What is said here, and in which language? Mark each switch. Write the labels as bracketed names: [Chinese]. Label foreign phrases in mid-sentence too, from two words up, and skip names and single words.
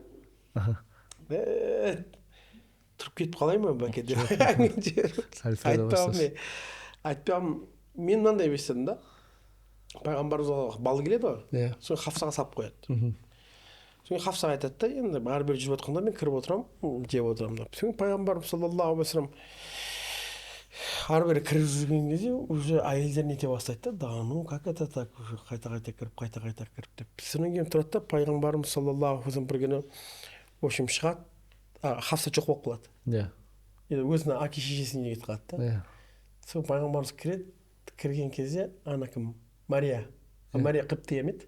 [Kazakh] тұрып кетіп қалай ма бәке деп айтпағым мен мынандай естідім да, пайғамбарымызға бал келеді ғой, Иә. соны Хафсаға салып қояды. Соны Хафсаға айтады да, енді бәрі бері жүріп жатқанда мен кіріп отырамын, жеп отырамын деп. Соны пайғамбарымыз [Arabic] صلى الله عليه وسلم [Kazakh] ары бері кіріп жүрген кезде уже әйелдер нете бастайды да, [Russian] ну как это так, уже [Kazakh] қайта кіріп деп. Содан кейін тұрады да, пайғамбарымыз [Arabic] صلى الله عليه وسلم [Kazakh] бір күні [Russian] в общем [Kazakh] шығады, Хафса жоқ болып қалады. Иә. Енді өзінің әке шешесіне кетіп қалады да. Иә. Сол пайғамбарымыз кіреді, кірген кезде ана кім? Мария. Мария қыпты емеді.